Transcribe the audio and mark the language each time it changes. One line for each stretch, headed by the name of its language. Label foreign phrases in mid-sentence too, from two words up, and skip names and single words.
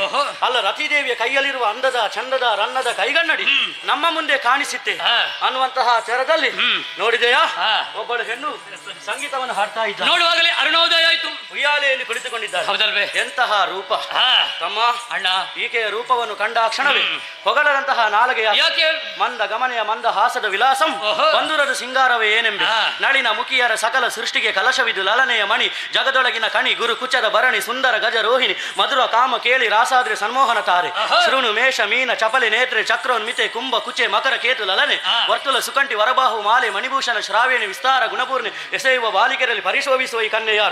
Kannada: ಅಲ್ಲ, ರತಿದೇವಿಯ ಕೈಯಲ್ಲಿರುವ ಅಂದದ ಚಂದದ ರನ್ನದ ಕೈಗನ್ನಡಿ ನಮ್ಮ ಮುಂದೆ ಕಾಣಿಸಿತ್ತೆ ಅನ್ನುವಂತಹ ತೆರದಲ್ಲಿ ನೋಡಿದೆಯಾ, ಒಬ್ಬಳು ಹೆಣ್ಣು ಸಂಗೀತವನ್ನು ಹಾಡ್ತಾ ಇದ್ದ. ನೋಡುವಾಗಲೇ ಅರುಣೋದಯ ಆಯ್ತು. ಉಯ್ಯಾಲೆಯಲ್ಲಿ ಕುಳಿತುಕೊಂಡಿದ್ದಾಳೆ. ಹೌದಲ್ವೇ? ಎಂತಹ ರೂಪ ತಮ್ಮ. ಅಣ್ಣ ಈಕೆಯ ರೂಪವನ್ನು ಕಂಡ ಕ್ಷಣವೇ ಹೊಗಳದಂತಹ ನಾಲಗೆಯ ಮಂದ ಗಮನೆಯ ಮಂದ ಹಾಸದ ವಿಲಾಸಂ ಬಂಧುರದ ಸಿಂಗಾರವೇ ಏನೆಂಬೆ. ನಳಿನ ಮುಖಿಯರ ಸಕಲ ಸೃಷ್ಟಿಗೆ ಕಲಶವಿದು ಲಲನೆಯ ಮಣಿ ಜಗದೊಳಗಿನ ಕಣಿ ಗುರು ಕುಚದ ಭರಣಿ ಸುಂದರ ಗಜ ರೋಹಿಣಿ ಮಧುರ ಕಾಮ ಕೇಳಿ ರಾಸಾದ್ರೆ ಸನ್ಮೋಹನ ತಾರೆ ಶೃಣು ಮೇಷ ಮೀನ ಚಪಲೆ ನೇತ್ರೆ ಚಕ್ರೋನ್ಮಿತೆ ಕುಂಭ ಕುಚೆ ಮಕರ ಕೇತು ಲಲನೆ ವರ್ತುಲ ಸುಕಂಠಿ ವರಬಾಹು ಮಾಲೆ ಮಣಿಭೂಷಣ ಶ್ರಾವೇಣಿ ವಿಸ್ತಾರ ಗುಣಪೂರ್ಣಿ ಎಸೆಯುವ ಬಾಲಿಕೆರಲ್ಲಿ ಪರಿಶೋಭಿಸುವ ಈ ಕನ್ಯೆಯಾರು.